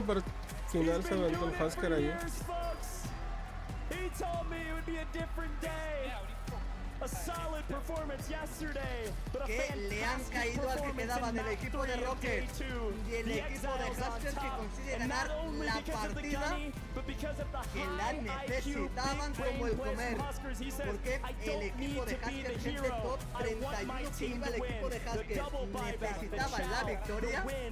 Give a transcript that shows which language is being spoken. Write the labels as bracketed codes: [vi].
[es] Para final se levantó el Husker ahí. [en] He told me it would be a different day. A solid performance yesterday, but a [es] que le han caído al que quedaba del equipo de Rocket y el equipo de Huskers que consigue ganar la partida que la necesitaban como el comer, porque el equipo de Huskers, gente, top 31 que iba el equipo de Huskers, necesitaba la victoria.